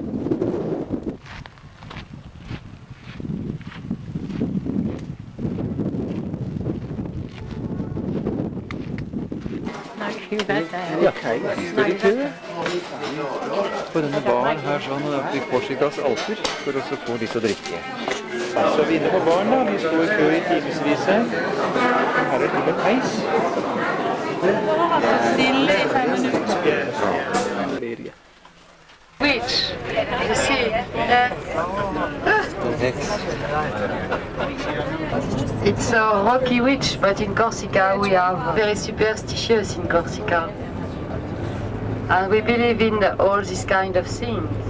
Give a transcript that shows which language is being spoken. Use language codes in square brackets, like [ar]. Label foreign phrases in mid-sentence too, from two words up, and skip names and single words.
[no] Ja, står i kø på denne baren her sånn i Korsikas alper for å få litt å drikke. Så er vi inne på baren da, vi står i kø i timesvis her. Her er det litt peis. Det var altså stille i 5 minutter. [en] Which? You see? It's a rocky witch, but in Corsica we are very superstitious in Corsica. And we believe in all these kind of things.